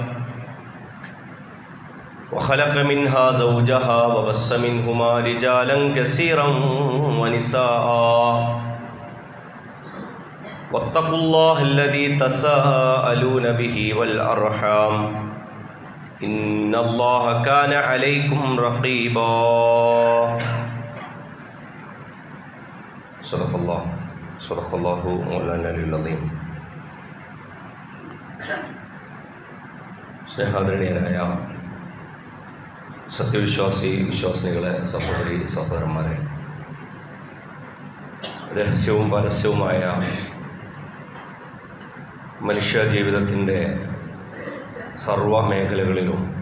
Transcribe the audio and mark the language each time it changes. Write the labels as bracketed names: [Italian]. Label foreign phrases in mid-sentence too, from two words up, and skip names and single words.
[Arabic] وخلق منها زوجها وبث منهما رجالا كثيرا ونساء واتقوا الله الذي تساءلون به والأرحام إن الله كان عليكم رقيبا صدق الله مولانا العظيم [Malayalam] സ്നേഹാദരണീയരായ വിശ്വാസികളെ സഹോദരി സഹോദരന്മാരെ, രഹസ്യവും പരസ്യവുമായ മനുഷ്യ ജീവിതത്തിൻ്റെ സർവ മേഖലകളിലും